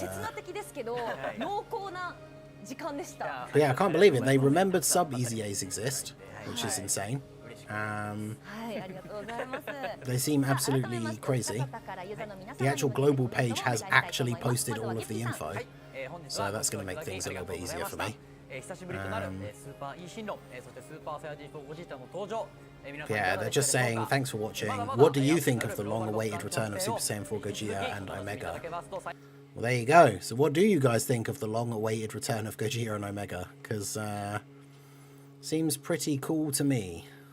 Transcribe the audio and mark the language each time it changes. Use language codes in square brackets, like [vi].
[ja] 刹那的ですけど、濃厚な時間でした。 [en] But yeah, I can't believe it. They remembered sub EZAs exist, which is insane. [ja] 嬉しい。はい、ありがとうございます [en] They seem absolutely crazy. The actual global page has actually posted all of the info, [ja] 本日 [en] so [ja] は [en] that's going to make things a little bit easier for me. [ja] 久しぶりとなるスーパー E 進路、そしてスーパーサイヤ人4ゴジータの登場。皆さん [en] Yeah, they're just saying, thanks for watching. What do you think of the long-awaited return of Super Saiyan 4 Gogeta and Omega? Well, there you go. So what do you guys think of the long-awaited return of Gogeta and Omega? Because, seems pretty cool to me.